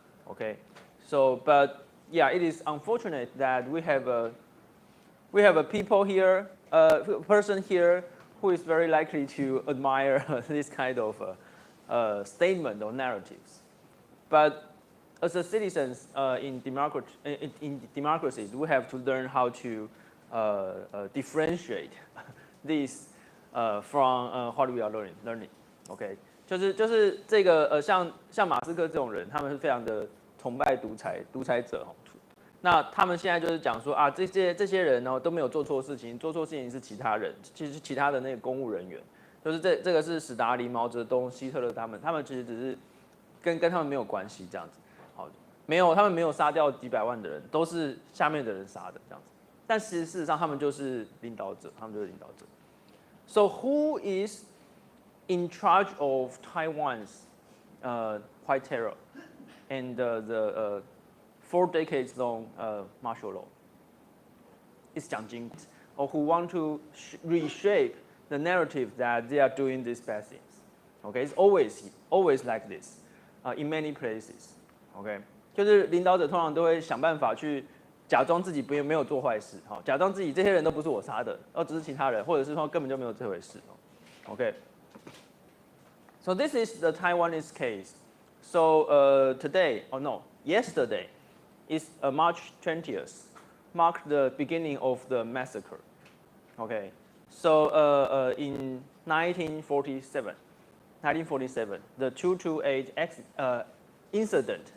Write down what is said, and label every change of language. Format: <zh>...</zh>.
<en>Okay, so but yeah, it is unfortunate that we have a people here, a person here who is very likely to admire this kind of statement or narratives. But as a citizens in democracies, we have to learn how to differentiate this from what we are learning. Okay,</en> <zh>就是这个像马斯克这种人，他们是非常的崇拜独裁者哦。那他们现在就是讲说啊，这些人呢都没有做错事情，做错事情是其他人，其实其他的那个公务人员，就是这个是史达林、毛泽东、希特勒他们其实只是跟他们没有关系这样子，好，他们没有杀掉几百万的人，都是下面的人杀的这样子。但事实上他们就是领导者，</zh> <en>So who is in charge of Taiwan's white terror and the 4 decades long martial law? It's Jiang Jing, or who want to reshape the narrative that they are doing these bad things. Okay, it's always like this in many places.</en> <zh>Okay, 就是领导者通常都会想办法去假装自己没有做坏事，假装自己这些人都不是我杀的，只是其他人，或者是说根本就没有这回事。</zh> <en>Okay. So this is the Taiwanese case. So yesterday is March 20th, marked the beginning of the massacre. Okay. So in 1947, the 228 incident.</en>